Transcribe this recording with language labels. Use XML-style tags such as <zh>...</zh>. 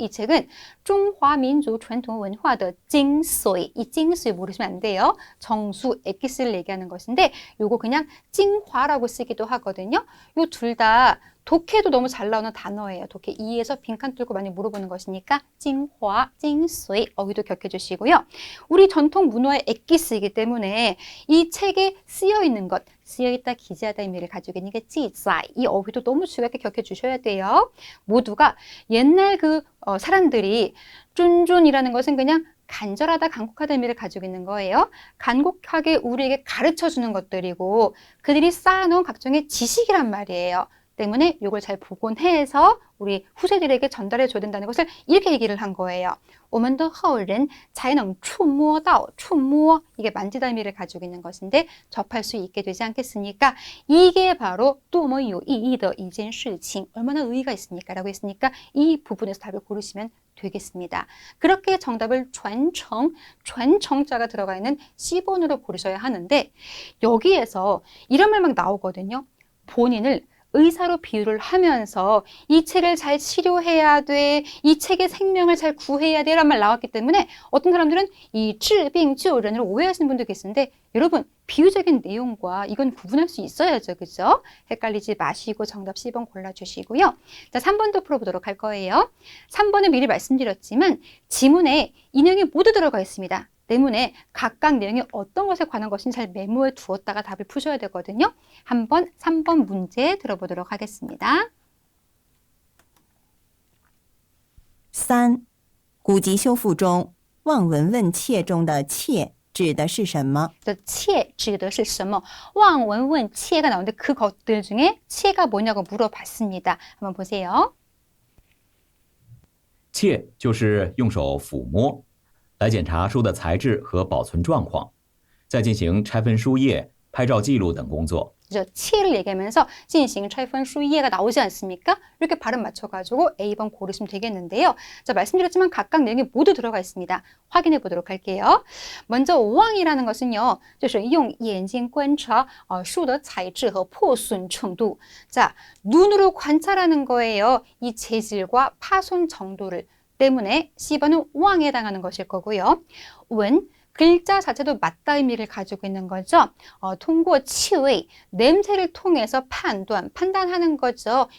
<ko>이 책은</ko> <zh>中华民族传统文化的精髓.</zh> <ko>이精髓 모르시면 안 돼요. 정수, 엑기스를 얘기하는 것인데 요거 그냥精华라고 쓰기도 하거든요. 요 둘 다 독해도 너무 잘 나오는 단어예요. 독해 2에서 빈칸 뚫고 많이 물어보는 것이니까 精华, 精髓 어휘도 기억해 주시고요. 우리 전통 문화의 엑기스이기 때문에 이 책에 쓰여 있는 것, 쓰여있다, 기재하다 의미를 가지고 있는 게 记载. 이 어휘도 너무 중요하게 기억해 주셔야 돼요. 모두가 옛날 사람들이 쭌쭌이라는 것은 그냥 간절하다, 간곡하다 의미를 가지고 있는 거예요. 간곡하게 우리에게 가르쳐주는 것들이고 그들이 쌓아놓은 각종의 지식이란 말이에요. 때문에 이걸 잘 복원해서 우리 후세들에게 전달해 줘야 된다는 것을 이렇게 얘기를 한 거예요.</ko> <zh>我们的后人才能触摸到,</zh> <ko>触摸 이게 만지다 의미를 가지고 있는 것인데 접할 수 있게 되지 않겠습니까? 이게 바로</ko> <zh>多么有意义的一件事情.</zh> <ko>얼마나 의의가 있습니까? 라고 했으니까 이 부분에서 답을 고르시면 되겠습니다. 그렇게 정답을 传承, 传承자가 들어가 있는 C번으로 고르셔야 하는데 여기에서 이런 말 막 나오거든요. 본인을 의사로 비유를 하면서 이 책을 잘 치료해야 돼, 이 책의 생명을 잘 구해야 돼 라는 말 나왔기 때문에 어떤 사람들은 이</ko> <zh>治病救人</zh> <ko>을 오해하시는 분도 계신데 여러분 비유적인 내용과 이건 구분할 수 있어야죠. 그죠? 헷갈리지 마시고 정답 C번 골라주시고요. 자, 3번도 풀어보도록 할 거예요. 3번은 미리 말씀드렸지만 지문에 이 내용이 모두 들어가 있습니다. 때문에 각각 내용이 어떤 것에 관한 것인지 잘 메모해 두었다가 답을 푸셔야 되거든요. 한번 3번 문제 들어보도록 하겠습니다.</ko> <zh>3. 古籍修复中，望闻问切中的切指的是什么？切指的是什么?</zh> <ko>望闻问切가 나오는데 그것들 중에切가 뭐냐고 물어봤습니다. 한번 보세요.</ko> <zh>切就是用手抚摸，来检查书的材质和保存状况，再进行拆分书页、拍照记录等工作。</zh> <ko>切를 얘기하면서</ko> <zh>进行拆分书页</zh> <ko>가 나오지 않습니까? 이렇게 발음 맞춰가지고 A번 고르시면 되겠는데요. 자, 말씀드렸지만 각각 내용이 모두 들어가 있습니다. 확인해 보도록 할게요. 먼저 望이라는 것은요,</ko> <zh>就是用眼睛观察书的材质和破损程度.</zh> <ko>자, 눈으로 관찰하는 거예요. 이 재질과 파손 정도를. 때문에 C번은 望에 해당하는 것일 거고요. 闻 글자 자체도 맞다 의미를 가지고 있는 거죠. 통과 치의, 냄새를 통해서 판단하는 거죠.</ko>